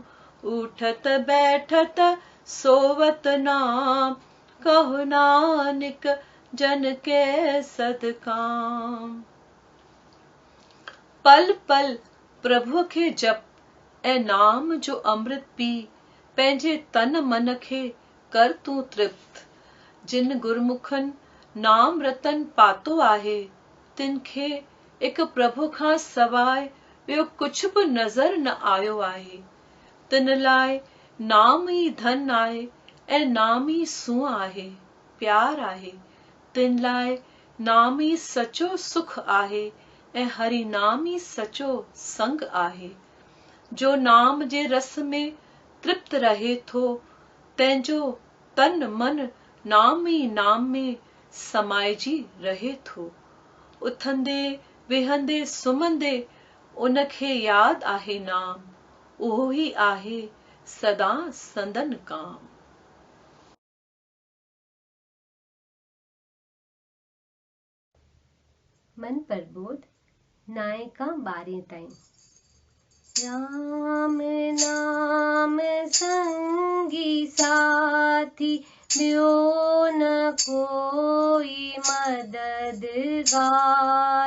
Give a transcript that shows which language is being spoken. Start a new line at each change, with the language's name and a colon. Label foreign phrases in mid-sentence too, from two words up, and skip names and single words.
Punjabi: ਉਠਤ ਬੈਠਤ ਸੋਵਤ ਨਾਮ ਕਹੁ ਨਾਨਕ ਜਨ ਕੈ ਸਦ ਕਾਮ।
Sindhi: पल पल प्रभु के जप ए नाम जो अमृत पी, पंहिंजे तन मन खे कर तू तृप्त। जिन गुरमुखन नाम रतन पातो आहे, तिन खे एक प्रभु खां सवाइ ॿियो कुछ बि नज़र न आयो आहे। तिन लाइ नाम ई धन आहे ऐं नाम ई सूंह आहे, प्यार आहे। तिन लाइ नाम ई सचो सुख आहे ऐं हरि नाम ई सचो संग आहे। जो नाम जे रस में तृप्त रहे थो, तंहिंजो तन मन नाम ई नाम में समाइजी रहे थो। उथंदे विहंदे सुम्हंदे उनखे याद आहे नाम, उहो ई आहे सदा संदन काम। मन प्रबोध नायका 12 ताईं। राम नाम संगी साथी, ब्यो न कोई मददगार।